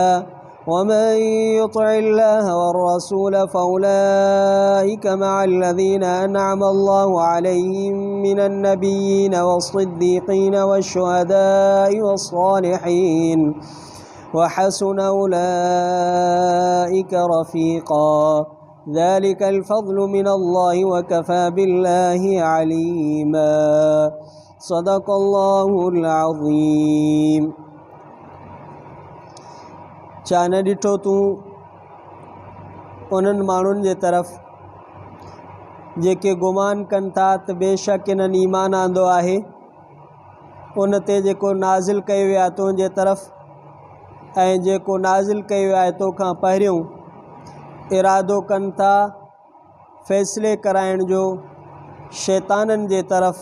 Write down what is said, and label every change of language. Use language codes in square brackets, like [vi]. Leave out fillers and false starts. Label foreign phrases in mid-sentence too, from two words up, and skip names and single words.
[ar] ومن يطع الله والرسول فأولئك مع الذين أنعم الله عليهم من النبيين والصديقين والشهداء والصالحين وحسن أولئك رفيقا. ذلك الفضل من الله وكفى بالله عليما. صدق الله العظيم. [sd] चान ॾिठो तूं उन्हनि माण्हुनि जे तरफ़ जेके गुमान कनि था त बेशक इन्हनि ईमान आंदो आहे उन ते जेको नाज़िल कयो वियो आहे तुंहिंजे तरफ़ ऐं जेको नाज़िल कयो वियो आहे तोखां पहिरियों इरादो कनि था फ़ैसिले कराइण जो शैताननि जे तरफ़